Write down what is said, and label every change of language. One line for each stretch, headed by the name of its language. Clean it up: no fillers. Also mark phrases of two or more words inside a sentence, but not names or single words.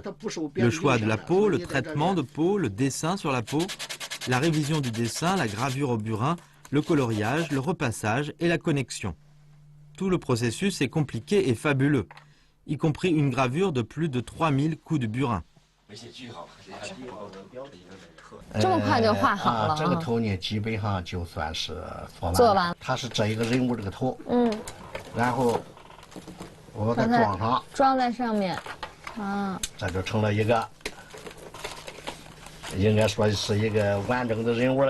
French: Le choix de la peau, le traitement de peau, le dessin sur la peau, la révision du dessin, la gravure au burin, le coloriage, le repassage et la connexion. Tout le processus est compliqué et fabuleux, y compris une gravure de plus de 3000 coups de burin.
Chinese: 这么快就画好了？这个头呢，基本上就算是做完了。它是这一个人物这个头，然后我把它装上，装在上面，这就成了一个，应该说是一个完整的人物了，